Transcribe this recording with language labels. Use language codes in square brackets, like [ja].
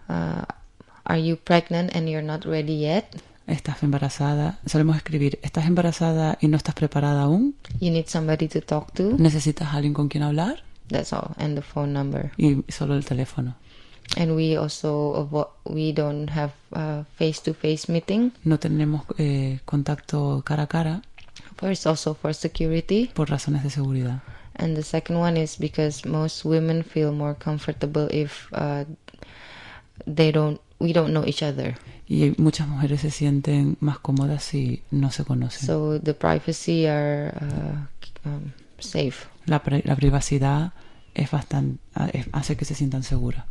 [en] Are you pregnant and you're not ready yet? [es] Estás embarazada. Solemos escribir, ¿estás embarazada y no estás preparada aún? [en] You need somebody to talk to. [es] ¿Necesitas alguien con quien hablar? [en] That's all. And the phone number. [es] Y solo el teléfono. [en] And we also we don't have a face-to-face meeting. [es] No tenemos contacto cara a cara. [en] First, also for security. [es] Por razones de seguridad. [en] And the second one is because most women feel more comfortable if we don't know each other. [es] Y muchas mujeres se sienten más cómodas si no se conocen. [en] So the privacy are safe. [es] La privacidad es bastante hace que se sientan seguras.